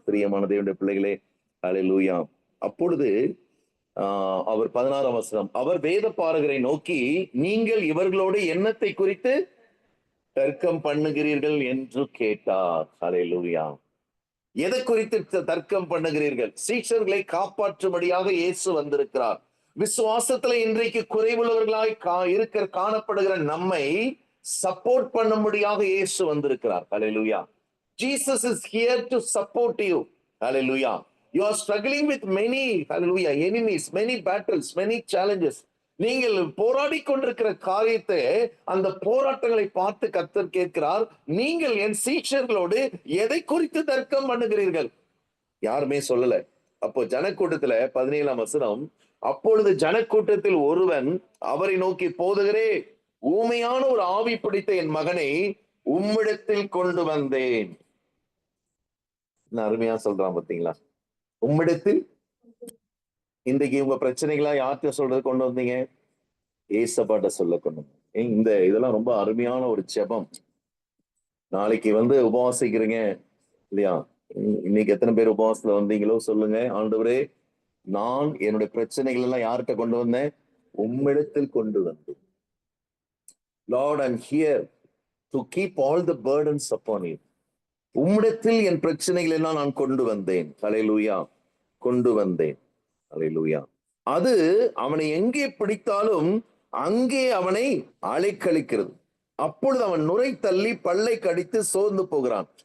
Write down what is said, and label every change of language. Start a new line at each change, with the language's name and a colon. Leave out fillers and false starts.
Tamil: பிரியமான தேவனுடைய பிள்ளைகளே, அல்லேலூயா. அப்பொழுது அவர் 16ஆம் வசனம், அவர் வேத பாரகரை நோக்கி, நீங்கள் இவர்களோடு எண்ணத்தை குறித்து தர்க்கம் பண்ணுகிறீர்கள் என்று கேட்டார். அல்லேலூயா. எதை குறித்து தர்க்கம் பண்ணுகிறீர்கள்? சீஷர்களை காப்பாற்றும்படியாக இயேசு வந்திருக்கிறார். விசுவாசத்துல இன்றைக்கு குறைவுள்ளவர்களாய் காணப்படுகிற நம்மை சப்போர்ட் பண்ணும்படியாக இயேசு வந்திருக்கிறார். அல்லேலூயா.
English: Jesus is here to support you. Hallelujah. You are struggling with many, hallelujah, enemies, many battles, many challenges.
Tamil: நீங்கள் போராடி கொண்டிருக்கிற காரியத்தை, அந்த போராட்டங்களை பார்த்து கர்த்தர் கேட்கிறார், நீங்கள் என் சீஷர்களோடு எதை குறித்து தர்க்கம் பண்ணுகிறீர்கள்? யாருமே சொல்லல. அப்போ ஜனக்கூட்டத்துல 17ஆம் வசனம், அப்பொழுது ஜனக்கூட்டத்தில் ஒருவன் அவரை நோக்கி, போதகரே, ஊமையான ஒரு ஆவி பிடித்த என் மகனை உம்மிடத்தில் கொண்டு வந்தேன். அருமையா சொல்றான் பாத்தீங்களா? உம்மிடத்தில். இன்றைக்கு உங்க பிரச்சனைகளா யார்கிட்ட சொல்றது கொண்டு வந்தீங்க? ஏசப்பாட்ட சொல்ல கொண்டு இந்த இதெல்லாம் ரொம்ப அருமையான ஒரு ஜெபம். நாளைக்கு உபவாசிக்கிறீங்க இல்லையா? இன்னைக்கு எத்தனை பேர் உபவாசத்துல வந்தீங்களோ சொல்லுங்க. ஆண்டவரே, நான் என்னுடைய பிரச்சனைகள் எல்லாம் யார்கிட்ட கொண்டு வந்தேன்? உம்மிடத்தில் கொண்டு வந்தேன்.
English: Lord, I'm here to keep all the burdens upon you.
Tamil: உம்மிடத்தில் என் பிரச்சனைகள் எல்லாம் நான் கொண்டு வந்தேன். ஹல்லேலூயா. கொண்டு வந்தேன். ஹல்லேலூயா. அது அவனை எங்கே பிடித்தாலும் அங்கே அவனை அலைக்கழிக்கிறது. அப்பொழுது அவன் நுரை தள்ளி பல்லை கடித்து சோர்ந்து போகிறான்.